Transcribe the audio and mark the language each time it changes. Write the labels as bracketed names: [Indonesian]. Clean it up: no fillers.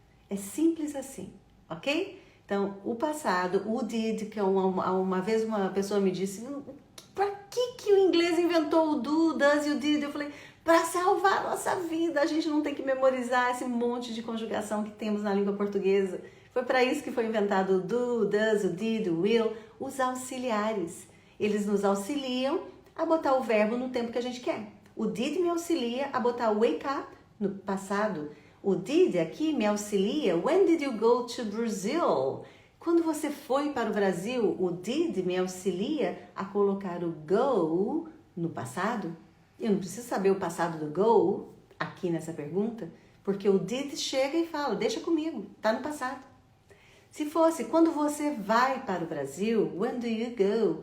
[Portuguese] É simples assim, ok? Então, o passado, o did, que uma vez uma pessoa me disse, pra que o inglês inventou o do, does e o did? Eu falei, para salvar a nossa vida, a gente não tem que memorizar esse monte de conjugação que temos na língua portuguesa. Foi para isso que foi inventado o do, does, o did, o will, os auxiliares. Eles nos auxiliam a botar o verbo no tempo que a gente quer. O did me auxilia a botar o wake up no passado. O did aqui me auxilia, [English] when did you go to Brazil? [Portuguese] Quando você foi para o Brasil, o did me auxilia a colocar o go no passado. Eu não preciso saber o passado do go aqui nessa pergunta, porque o did chega e fala, deixa comigo, tá no passado. Se fosse, quando você vai para o Brasil, [English] when do you go?